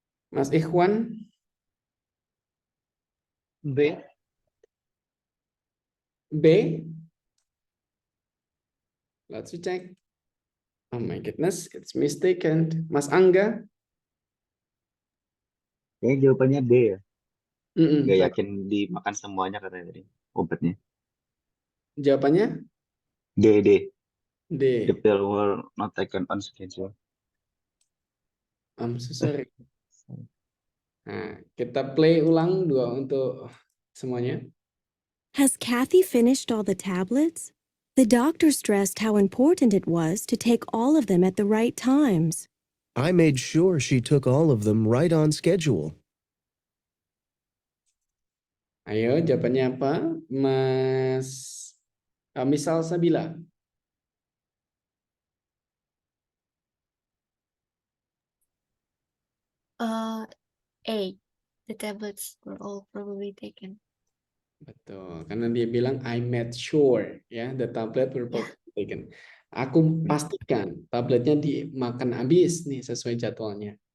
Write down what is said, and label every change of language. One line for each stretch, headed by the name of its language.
Indonesian: Mas Ikhwan. B. B.
English: Let's check. Oh my goodness, it's mistaken.
Indonesian: Mas Angga. Kayaknya jawabannya D ya. Nggak Tapi yakin dimakan semuanya katanya tadi obatnya. jawabannya D. D.
English: The pill will not taken on schedule. I'm so sorry.
Indonesian: Nah, kita play ulang 2 untuk semuanya.
English: Has Kathy finished all the tablets? The doctor stressed how important it was to take all of them at the right times. I made sure she took all of them right on schedule.
Indonesian: Ayo, jawabannya apa? Mas Misal Sabila. A.
English: The tablets were all probably taken.
Indonesian: Betul, karena dia bilang
English: I made sure ya the tablet were taken.
Indonesian: Aku pastikan tabletnya dimakan habis nih sesuai jadwalnya.